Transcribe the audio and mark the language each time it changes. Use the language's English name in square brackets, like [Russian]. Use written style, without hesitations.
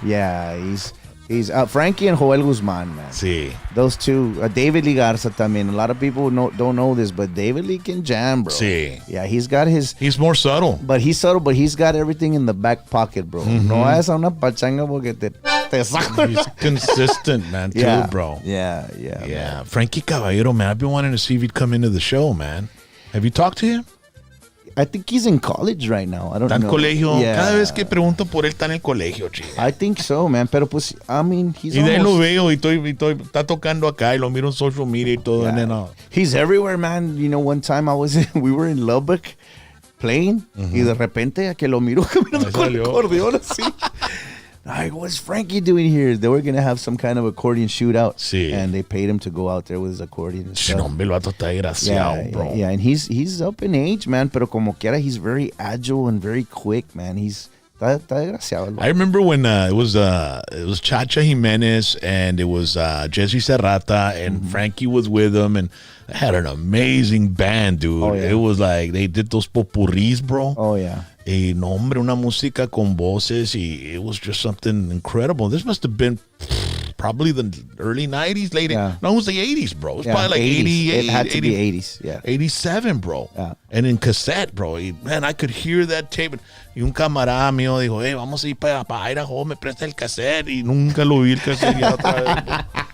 [English] Yeah, He's Frankie and Joel Guzman, man. [Spanish] Sí. [English] Those two. David Lee Garza [Spanish] también. [English] A lot of people don't know this, but David Lee can jam, bro. [Spanish] Sí. [English] Yeah, he's got his... He's more subtle. But he's got everything in the back pocket, bro. No es una pachanga porque te saca. He's consistent, man, too, bro. Yeah. Frankie Caballero, man. I've been wanting to see if he'd come into the show, man. Have you talked to him? I think he's in college right now. I don't know. [Spanish] Está en colegio. [English] Yeah. [Spanish] Cada vez que pregunto por él, está en el colegio, chico. [English] I think so, man. [Spanish] Pero pues, [English] I mean, he's [Spanish] Y de él lo [English] almost... [Spanish] veo y está tocando acá y lo miro en social media y todo. [English] Yeah. And then, He's everywhere, man. One time we were in Lubbock playing, [Spanish] y de repente a que lo miro caminando con el acordeón así. [English] Like, what's Frankie doing here? They were going to have some kind of accordion shootout. [Spanish] Sí. [English] And they paid him to go out there with his accordion and stuff. [Spanish] Hombre, el vato está desgraciado, bro. [English] Yeah, and he's up in age, man, [Spanish] pero como quiera, [English] he's very agile and very quick, man. [Spanish] Está desgraciado. [English] I remember when it was Chacha Jimenez and it was Jesse Serrata and Frankie was with him and they had an amazing band, dude. Oh, yeah. It was like they did those popurris, bro. Oh, yeah. [Spanish] Y no, hombre, una música con voces y [English] it was just something incredible. This must have been probably the early 90s, no, it was the 80s, bro. It was probably like 88. It had to be 80s, yeah. 87, bro. Yeah. And in cassette, bro. Man, I could hear that tape. [Spanish] Y un camarada mío dijo, hey, vamos a ir para Idaho, me presta el cassette. Y nunca lo vi el cassette ya otra vez.